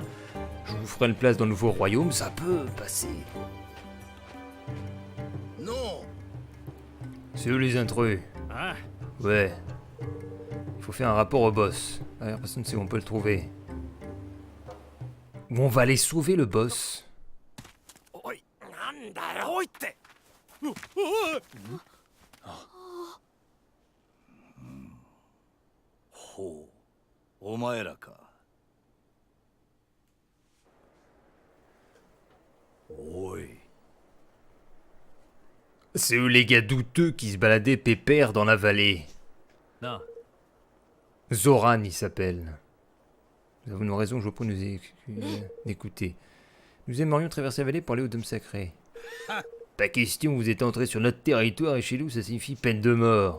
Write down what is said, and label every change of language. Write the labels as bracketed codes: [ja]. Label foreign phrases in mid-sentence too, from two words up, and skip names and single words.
[fr] Je vous ferai une place dans le nouveau royaume. Ça peut passer. Non. C'est eux les intrus. あ Ouais. Il faut faire un rapport au boss. Alors, personne ne sait où on peut le trouver. Ou on va aller sauver le boss. [ja] おい、なんだよ。おいって。ほう、お前らか。おい。 [fr] C'est eux les gars douteux qui se baladaient pépère dans la vallée. なあ Zoran, il s'appelle. Nous avons une raison, je vous prie d'écouter. Nous aimerions traverser la vallée pour aller au dôme sacré. Pas question, vous êtes entré sur notre territoire et chez nous ça signifie peine de mort.